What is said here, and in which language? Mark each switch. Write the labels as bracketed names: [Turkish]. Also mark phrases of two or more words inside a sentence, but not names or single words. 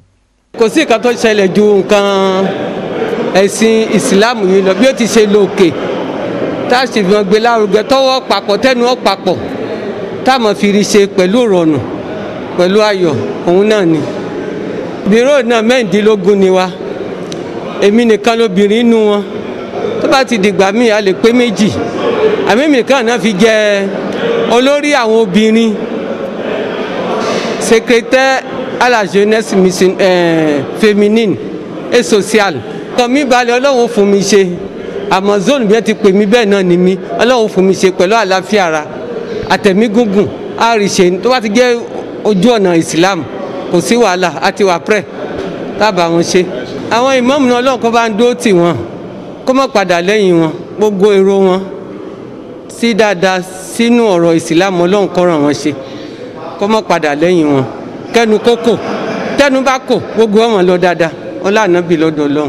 [Yoruba] Kò sí nǹkan tó ṣẹlẹ̀ ju nǹkan ẹ̀sìn ìsìláàmù yìí lọ bí ó ti ṣe lókè tá a sì fi gbé lárugẹ tọwọ́ papọ̀ tẹnu ọ́ papọ̀ tá a mọ̀ fi rí ṣe pẹ̀lú ìrọ̀rùn pẹ̀lú ayọ̀ òun náà ni. bírò náà 16 ni wa, èmi nìkan lóbìnrin inú wọn, tó bá ti dìgbà míì a lè pé 2, àmì nìkan náà fi jẹ olórí àwọn obìnrin, [French] secrétaire à la jeunesse féminine et sociale. [Yoruba] Ọkàn mi balẹ̀, Ọlọ́run fún mi ṣe, Amazon bí wọ́n ti pè mí bẹ́ẹ̀ náà ni mí, Ọlọ́run fún mi ṣe pẹ̀lú àlàáfíà ara àtẹ̀mí gúngùn àríṣe tó bá ti jẹ́ ojú ọ̀nà Islam kò sí wàhálà àti wà pẹ́ tábà wọn ṣe. Àwọn ìmáàmù náà Ọlọ́run kó bá ń dúró tì wọ́n kó má padà lẹ́yìn wọn, gbogbo èrò wọn sí dáadáa sínú ọ̀rọ̀ Islam Ọlọ́run kó ràn wọ́n ṣe, kó má padà lẹ́yìn wọn, kẹnu kókò tẹnu bá kò gbogbo ọmọ lọ dáadáa ọlá Ànábì lọ́dọ̀ Ọlọ́run.